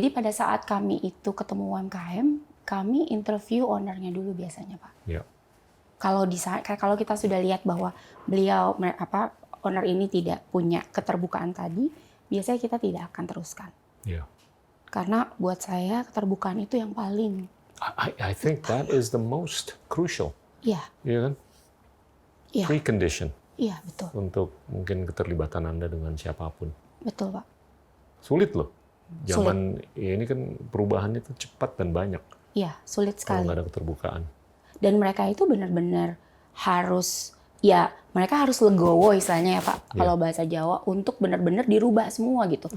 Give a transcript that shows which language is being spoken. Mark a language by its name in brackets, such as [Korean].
[Indonesian] Jadi pada saat kami itu ketemu UMKM, kami interview ownernya dulu biasanya Pak. Ya. Kalau kita sudah lihat bahwa beliau owner ini tidak punya keterbukaan tadi, biasanya kita tidak akan teruskan. Ya. Karena buat saya keterbukaan itu yang paling. [English] I think that is the most crucial. [Indonesian] Iya. Iya kan? Iya. [English] Precondition. [Indonesian] Iya betul. Untuk mungkin keterlibatan Anda dengan siapapun. Betul Pak. Sulit loh. Zaman ini kan perubahan itu cepat dan banyak. Iya, sulit sekali. Kalau nggak ada keterbukaan. Dan mereka itu benar-benar harus, mereka harus legowo istilahnya ya Pak, kalau bahasa Jawa, untuk benar-benar dirubah semua gitu.